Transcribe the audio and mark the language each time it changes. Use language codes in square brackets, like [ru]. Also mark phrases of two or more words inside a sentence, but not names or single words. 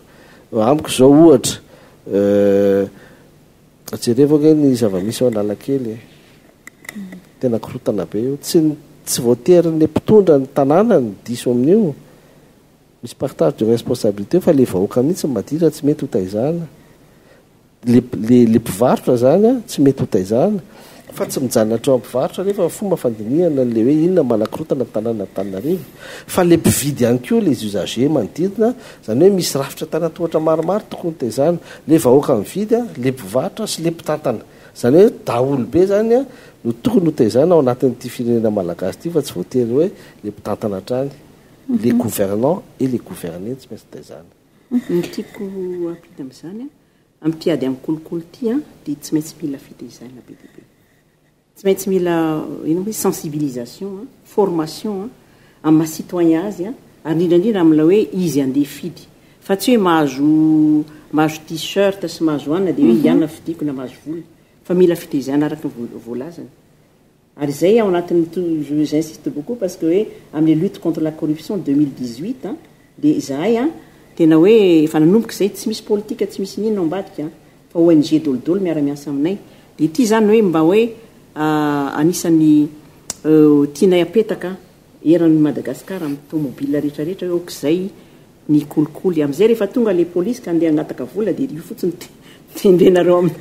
[mg] Amiko zao ohatra jerevako ny zava-misy ao Analakely tena korotana be io tsy voatery le mpitondra ny tanàna ny diso amin'io misy [fr] partage de responsabilité [mg] fa le vahoaka mihitsy madira tsy mety ho taizana le mpivarotra zany tsy mety ho taizana fa tsy mijanona hatreo amin'ny mpivarotra rehefa fomba fandinihana le hoe inona malakorotana tanàna Antananarivo fa le mpividy ihany koa [fr] les usagers [mg] manodidina zany hoe misy rafitra tanatohatra maromaro tokony taizana le vahoaka mividy le mpivarotra sy le mpitantana zany hoe daholo be zany no tokony ho taizana ao anatin'ity firenena malagasy ity fa tsy voatery hoe le mpitantana hatrany [fr] les gouvernants et les gouvernés [mg] tsy maintsy taizana. Ny tiako ampita amin'izany ampiady amin'ny kolokolo ity dia tsy maintsy mila fitaizana be dia be. Tsy maintsy mila sensibilisation formation amin'ny citoyen azy ary indrindra amin'ilay hoe izy andeha fidy fa tsy hoe mahazo t-shirt sy mahazo anina dia hoe ianona fidiko na mahazo vola fa mila fitaizana araka ny voalazana ary zay ao anatin'ny [fr] j'insiste beaucoup parce que [mg] hoe amin'ny [fr] lutte contre la corruption [mg] 2018 de zahay tena hoe efa nanomboka zay tsy misy politika tsy misy nino ambadika fa ONG dolodolo miara-miasa aminay de ty zany hoe mba hoe anisan'ny tianay apetaka eran'ny Madagasikara amin'ny tomobile rehetrarehetra hoe okizay ny kolikoly am'izay rehefa tonga le polisy ka andeha angataka vola de io fotsiny tendrenareo amin'ny